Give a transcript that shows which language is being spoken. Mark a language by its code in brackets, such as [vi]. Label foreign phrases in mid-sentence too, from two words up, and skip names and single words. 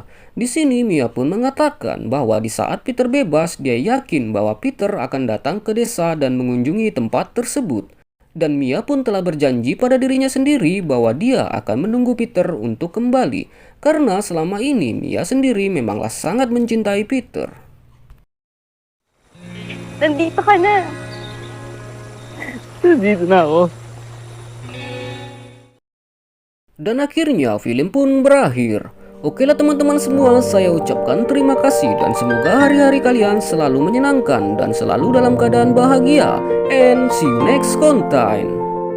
[id] Di sini Mia pun mengatakan bahwa di saat Peter bebas, dia yakin bahwa Peter akan datang ke desa dan mengunjungi tempat tersebut. Dan Mia pun telah berjanji pada dirinya sendiri bahwa dia akan menunggu Peter untuk kembali. Karena selama ini Mia sendiri memanglah sangat mencintai Peter. [tl] Nandito ka na. Dito na ako. [id] Dan akhirnya film pun berakhir. Oke lah teman-teman semua, saya ucapkan terima kasih dan semoga hari-hari kalian selalu menyenangkan dan selalu dalam keadaan bahagia. [en] And see you next content.